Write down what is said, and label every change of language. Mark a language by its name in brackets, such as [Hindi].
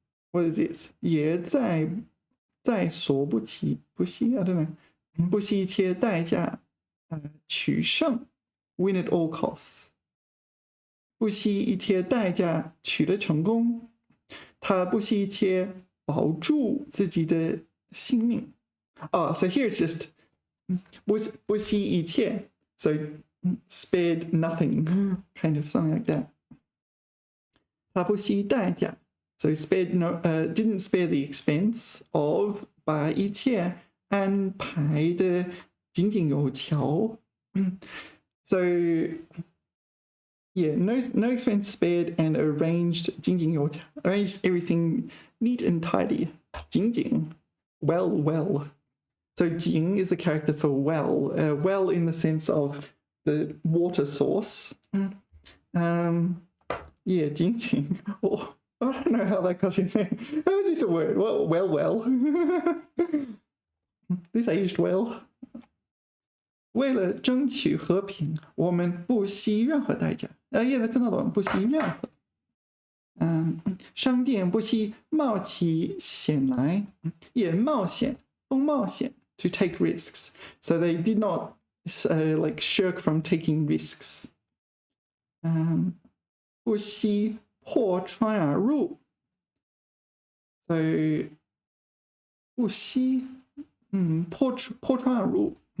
[English] What is this? 也在所不惜, I don't know. 不惜一切代价, 取胜, win at all costs. [Chinese] 不惜一切代价取得成功, 他不惜一切保住自己的性命. [English] So here it's just 不惜一切, so spared nothing, kind of something like that. [Chinese] 他不惜代价, [English] so didn't spare the expense of [Chinese] 把一切安排的井井有条. [English] So no expense spared and arranged 井井有条, arranged everything neat and tidy. 井井, well. So 井 is the character for well, well in the sense of the water source. [Chinese] 井井. [English] I don't know how that got in there. How is this a word? Well. This aged well. [Chinese] 为了争取和平，我们不惜任何代价。 [English] that's another one. 不惜任何。 [Chinese] 商店不惜冒起险来，也冒险，风冒险 [English] to take risks. So they did not shirk from taking risks. [Chinese] 不惜破窗而入。So 不惜破窗而入。